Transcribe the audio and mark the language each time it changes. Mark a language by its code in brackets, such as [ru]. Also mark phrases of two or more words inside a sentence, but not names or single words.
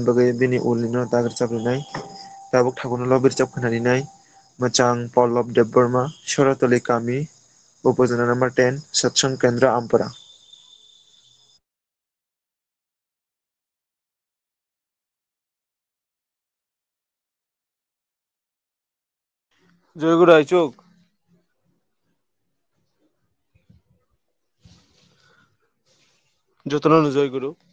[trp] बागै बिनि उलिनो दागर जाबलिनाय दाबुक थागौनो बिरजाब खोनारिनाय मोचां पल्लव देब बर्मा शरतली कामि उपजना नम्बर 10 सत्संग केंद्र आमपरा। [hi] जय गुरु [trp] आइचुक जतन [hi] जय गुरु